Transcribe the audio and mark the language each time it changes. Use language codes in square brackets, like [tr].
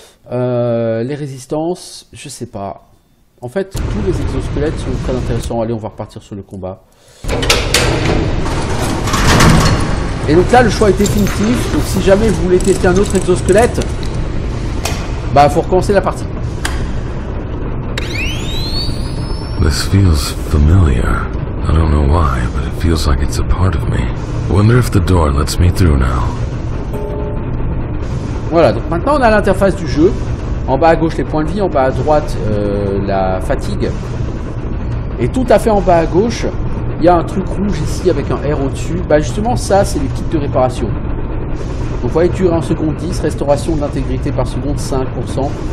[fr] Les résistances, je sais pas. En fait, tous les exosquelettes sont très intéressants. Allez, on va repartir sur le combat. Et donc là, le choix est définitif. Donc si jamais vous voulez tester un autre exosquelette, bah faut recommencer la partie. [en] This feels familiar. I don't know why, but it feels like it's a part of me. Wonder if the door lets me through now. [fr] Voilà, donc maintenant on a l'interface du jeu. En bas à gauche les points de vie, en bas à droite la fatigue. Et tout à fait en bas à gauche, il y a un truc rouge ici avec un R au-dessus. Bah justement ça c'est les kits de réparation. Donc vous voyez, durée en seconde 10, restauration de l'intégrité par seconde 5%.